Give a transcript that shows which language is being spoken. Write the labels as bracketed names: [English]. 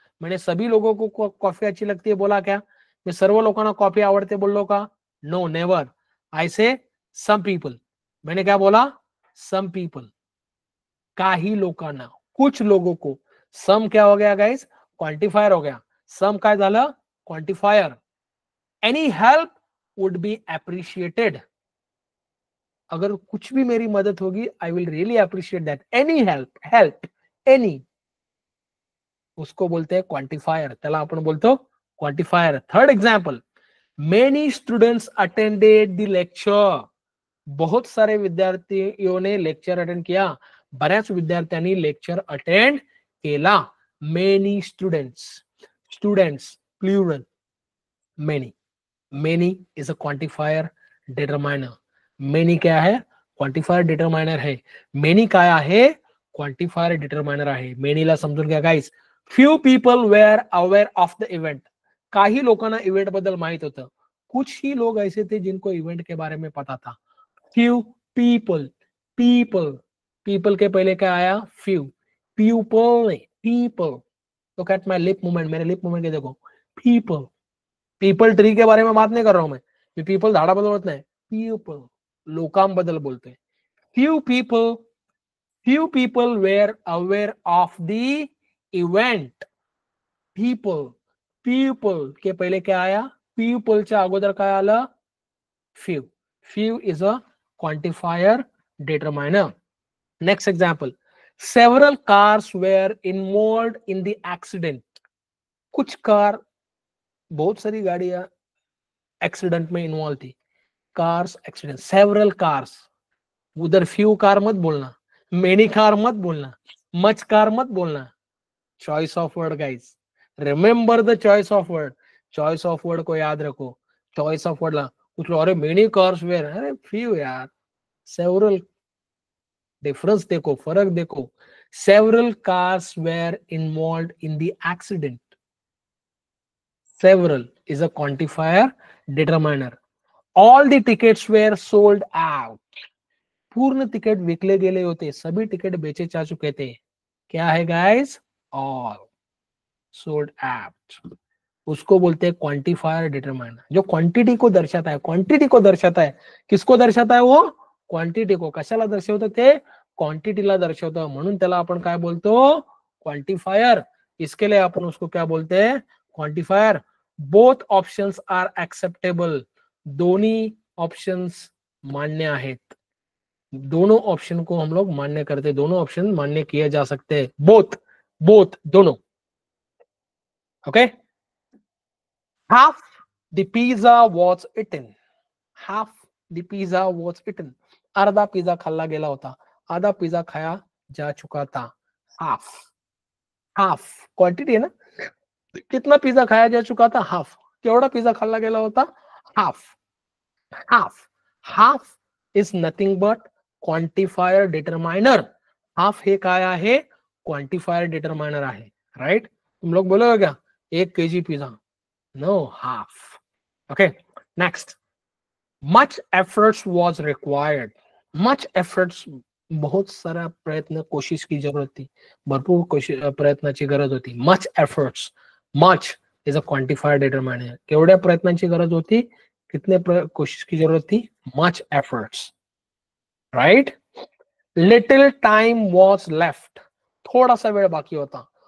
[Hindi] मैंने सभी लोगों को कॉफी अच्छी लगती है बोला क्या, [Marathi] मैं सर्व लोकांना कॉफी आवडते बोललो का, [Hindi] नो नेवर. [English] I say some people, [Hindi] मैंने क्या बोला, सम पीपल, [Marathi] काही लोकांना, [Hindi] कुछ लोगों को. सम क्या हो गया गाइस, क्वांटिफायर हो गया. [Marathi] सम काय झालं, quantifier. [English] any help would be appreciated, [Hindi] अगर कुछ भी मेरी मदद होगी, [English] I will really appreciate that. [Hindi] Any help, help, any, उसको बोलते हैं क्वांटिफायर, [Marathi] त्याला आपण बोलतो quantifier. [Hindi] Third example, [English] Many students attended the lecture. [Hindi] बहुत सारे विद्यार्थियों ने लेक्चर अटेंड किया. [Marathi] बऱ्याच विद्यार्थ्यांनी लेक्चर अटेंड केला. [English] Many students. Students plural. Many. Many is a quantifier determiner. [Hindi] Many क्या है? क्वांटिफायर डिटरमाइनर है. [Marathi] मेनी काय आहे? क्वांटिफायर डिटरमाइनर आहे. मेनीला समजून घ्या guys. [English] Few people were aware of the event. [Marathi] काही लोकांना इवेंट बद्दल माहित होतं. [Hindi] कुछ ही लोग ऐसे थे जिनको इवेंट के बारे में पता था. Few people. पीपल. पीपल के पहले क्या आया? फ्यू. पीपल नहीं, people. [English] Look at my lip movement. [Hindi] मेरे लिप मूवमेंट के देखो. पीपल. पीपल ट्री के बारे में बात नहीं कर रहा हूं मैं. [Marathi] पीपल झाडाबद्दल बोलत नाही. पीपल लोकांबद्दल बोलतोय. [English] Few people. Few people were aware of the event. People. [Marathi] People के पहिले काय आया? पीपलच्या अगोदर काय आलं? Few. [English] Few is a quantifier determiner. Next example. Several cars were involve in the accident. [Hindi] कुछ कार, बहुत सारी गाड़ियां एक्सीडेंट में इन्वॉल्व थी. Cars accident. Several cars. उधर फ्यू कार मत बोलना, मेनी कार मत बोलना, मच कार मत बोलना. [English] Choice of word guys. Remember the choice of word. [Hindi] Choice of word को याद रखो. चॉइस ऑफ वर्ड ला कुछ लोग, अरे मेनी कार्स वेर, अरे फ्यू यार. सेवरल. डिफरेंस देखो, फर्क देखो. [English] Several cars were involve in the accident. Several is a quantifier determiner. All the tickets were sold out. [Marathi] पूर्ण टिकट विकले गेले होते. [Hindi] सभी टिकट बेचे जा चुके थे. क्या है गाइस? [English] All sold out. [Hindi] उसको बोलते हैं क्वांटिफायर डिटरमाइनर. जो क्वांटिटी को दर्शाता है. क्वांटिटी को दर्शाता है. किसको दर्शाता है वो? क्वांटिटी को. [Marathi] कशाला दर्शवतं ते? क्वांटिटीला दर्शवतं. म्हणून त्याला आपण काय बोलतो? [English] Quantifier. [Hindi] इसके लिए आपण उसको क्या बोलते हैं? Quantifier. [English] Both options are acceptable. [Marathi] दोनों ऑप्शंस मान्य आहेत. [Hindi] दोनों ऑप्शन को हम लोग मान्य करते. दोनों ऑप्शन मान्य किए जा सकते हैं. [English] Both. Both दोनों. Okay. Half the pizza was eaten. Half the pizza was eaten. [Marathi] अर्धा पिझ्झा खाल्ला गेला होता. [Hindi] आधा पिझ्झा खाया जा चुका था. हाफ. हाफ क्वांटिटी है ना. कितना पिझ्झा खाया जा चुका था? हाफ. [Marathi] केवढा पिझ्झा खाल्ला गेला होता? [English] Half. Half. Half is nothing but quantifier determiner. [Marathi] Half हे काय आहे? क्वांटिफायर डिटरमाइनर आहे. [English] Right. [Hindi] तुम लोग बोलोगे क्या 1 kg pizza? No, half. Okay. Next. [English] Much efforts was required. [Hindi] Much efforts, बहुत सारा प्रयत्न, कोशिश की जरूरत थी. [Marathi] भरपूर प्रयत्नाची गरज होती. Much efforts. [English] Much is a quantifier determiner. [Marathi] केवढ्या प्रयत्नांची गरज होती? [Hindi] कितने कोशिश की जरूरत थी? Much efforts. Right. [English] Little time was left. [Marathi] थोड़ा सा वेळ बाकी होता.